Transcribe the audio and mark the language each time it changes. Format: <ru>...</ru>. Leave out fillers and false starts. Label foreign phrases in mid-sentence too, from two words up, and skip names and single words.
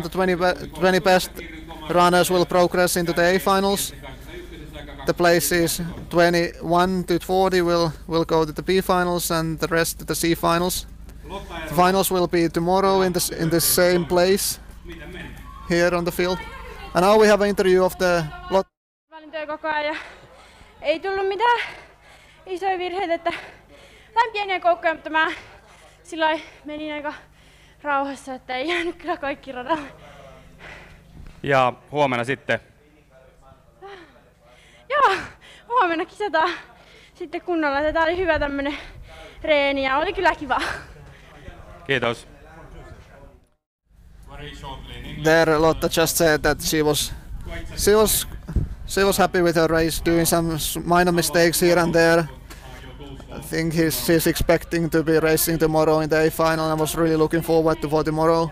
<en>The 20 best runners will progress into the A finals. The places 21 to 40 will go to the B finals, and the rest to the C finals. The finals will be tomorrow in the same place here on the field. And now we have an interview of the lot.</en> <fi>Valintoja koko ajan. Ei tullut mitään isoja virheitä, että jotain pieniä koukkuja, mutta mä silloin menin aika rauhassa, että ei jäänyt kyllä kaikki radalle. Ja huomenna sitten? Joo, huomenna kisataan sitten kunnolla. Tää oli hyvä tämmönen reeni ja oli kyllä kiva. Kiitos.</fi> <en>There Lotta just said that she was happy with her race, doing some minor mistakes here and there. I think she's expecting to be racing tomorrow in the A final and was really looking forward for tomorrow.</en>